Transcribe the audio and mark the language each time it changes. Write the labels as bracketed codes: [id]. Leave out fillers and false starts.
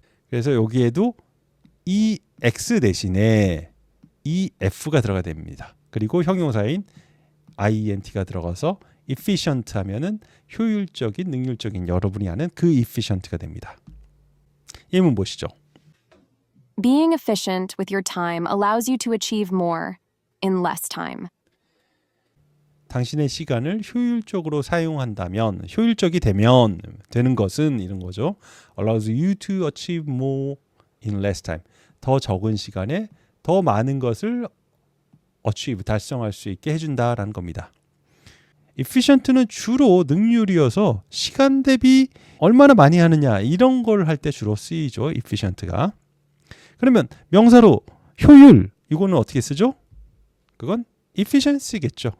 [ko] 그래서 여기에도 EX 대신에 EF가 들어가야 됩니다. 그리고 형용사인 IENT가 들어가서 efficient 하면은 효율적인, 능률적인 여러분이 하는 그 efficient가 됩니다. 예문 보시죠. [en] Being efficient with your time allows you to achieve more in less time. [ko] 당신의 시간을 효율적으로 사용한다면, 효율적이 되면 되는 것은 이런 거죠. [en] allows you to achieve more in less time. [ko] 더 적은 시간에 더 많은 것을 achieve, 달성할 수 있게 해준다라는 겁니다. efficient는 주로 능률이어서 시간 대비 얼마나 많이 하느냐 이런 걸 할 때 주로 쓰이죠. efficient가. 그러면 명사로 효율 이거는 어떻게 쓰죠? 그건 efficiency겠죠.